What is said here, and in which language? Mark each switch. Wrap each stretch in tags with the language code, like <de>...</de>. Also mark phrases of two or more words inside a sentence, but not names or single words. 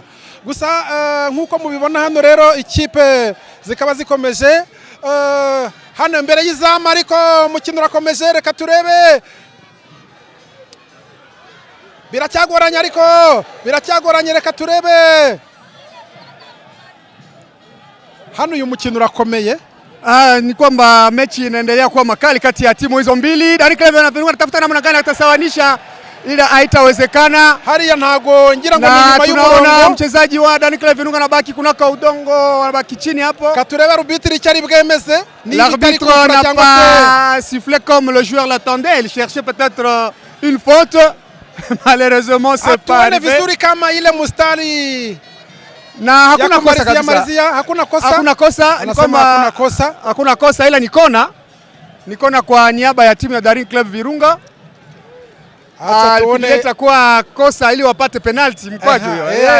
<rw>Gusa nkuko mubibona hano rero ikipe zikaba zikomeje hano imbere y'izamu, ariko umukino urakomeje. Reka turebe, biracyagoranye reka turebe hano uyu mukino urakomeye.</rw> <sw>Ni kwamba mechi inaendelea kuwa makali kati ya timu hizo mbili. Daring Club na Virunga tafuta namna gani atasawanisha, ila haitawezekana.</sw> <rw>Hariya ntago ngira ngo ni nyuma y'umurongo.</rw> <sw>Tunaona mchezaji wa Daring Club Virunga anabaki kunaka udongo, anabaki chini hapo.</sw> <rw>Katurebe arbitre icyari bwemeze.</rw> <fr>L'arbitre n'a pas sifflé comme le joueur l'attendait. Il cherchait peut-être une faute. Malheureusement c'est pas arrivé.</fr> <sw>vizuri kama ile mustari Na hakuna kosa kabisa. Hakuna kosa. Hakuna kosa, ni kwamba hakuna kosa ila ni kona. Ni kona kwa niaba ya timu ya Daring Club Virunga. Acha tuone itakuwa kosa ili wapate penalty mkwaju hiyo.</sw>